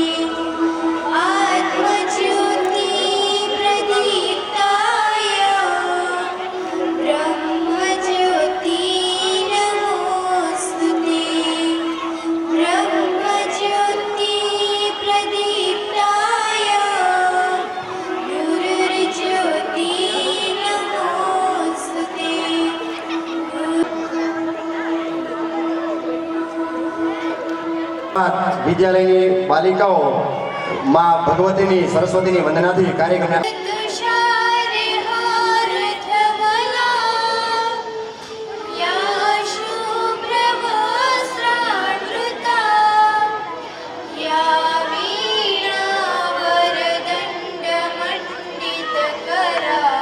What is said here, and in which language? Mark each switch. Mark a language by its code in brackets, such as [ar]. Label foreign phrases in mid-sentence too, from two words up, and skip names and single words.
[sa] आत्मज्योति प्रदीप्ताय ब्रह्मज्योति नमोस्तुते ब्रह्मज्योति प्रदीप्ताय गुरुर्ज्योति नमोस्तुते [gu] વિદ્યાલયની બાલિકાઓ માં ભગવતીની સરસ્વતીની વંદનાથી કાર્યક્રમ [sa] तुषार हारधवला या शुभ्रवस्त्रावृता या वीणावरदण्डमण्डितकरा